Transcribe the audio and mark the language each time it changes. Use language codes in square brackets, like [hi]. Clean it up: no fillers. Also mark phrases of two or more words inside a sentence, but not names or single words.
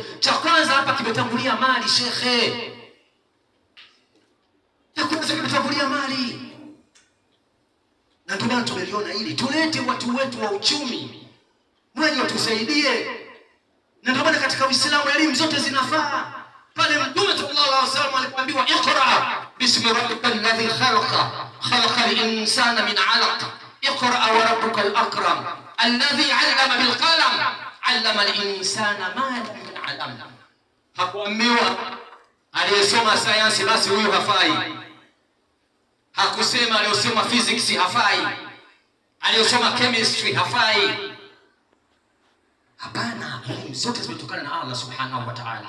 [sw] Cha kwanza hapa kimetangulia mali, shekhe, cha kwanza kimetangulia mali, na ndio maana tumeliona hili tulete watu wetu wa uchumi mwenye watusaidie. Na ndio maana katika Uislamu elimu zote zinafaa. Pale Mtume [ar] صلى الله عليه وسلم alipoambiwa اقرأ باسم ربك الذي خلق خلق الإنسان من علق اقرأ وربك الأكرم الذي علم بالقلم علم الإنسان ما لم يعلم. [sw] Hakuambiwa aliyesoma sayansi basi huyu hafai, hakusema aliyosoma physics hafai, aliyosoma chemistry hafai. Hapana, elimu zote zimetokana na Allah [ar] سبحانه وتعالى.